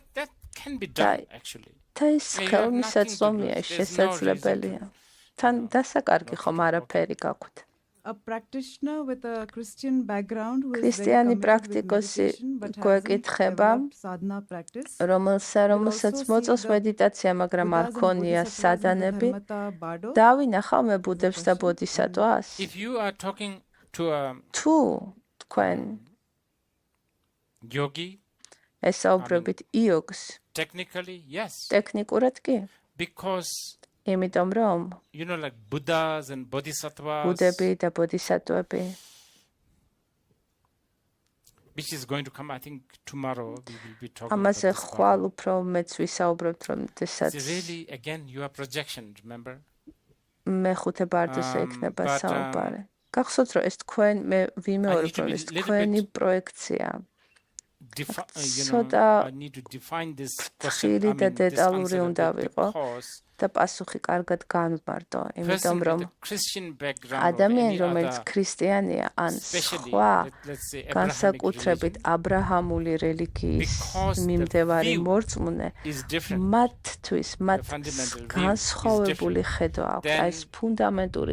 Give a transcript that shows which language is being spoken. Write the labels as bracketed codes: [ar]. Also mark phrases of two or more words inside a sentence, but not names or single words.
[ka] და ეს ხელმისაწვდომია შესაძლებელია თან დასაკარგი ხომ არაფერი გაქვთ [en] a practitioner with a Christian background who is [ka] ქრისტიანი პრაქტიკოსი გვეკითხება რომელსაც მოწონს მედიტაცია მაგრამ არ ქონია სადანები დავინახავ მე ბუდებს და ბოდისატვას თუ თქვენ [en] yogi [ka] ესაუბრებით იოგს ტექნიკურად კი [en] because [ka] იმიტომ რომ [en] like buddhas and bodhisattvas [ka] ბუდები და ბოდისატვები [en] which is going to come I think tomorrow we will be talking [ka] ამაზე ხვალ უფრო მეც ვისაუბრებთ რომ შესაძ [en] really again you are projection remember [ka] მეხუთე ბარდოზე იქნება საუბარი გახსოვთ რომ ეს თქვენ მე ვიმეორებ რომ ეს თქვენი პროექცია [en] I need to define this question [ka] და დეტალური უნდა ვიყო და პასუხი კარგად განვმარტო იმიტომ რომ ადამიანი რომელიც ქრისტიანია ან სხვა განსაკუთრებით აბრაჰამული რელიგიის მიმდევარი მორწმუნე მათთვის მათ განსხვავებული ხედვა აქვს აი ეს ფუნდამენტური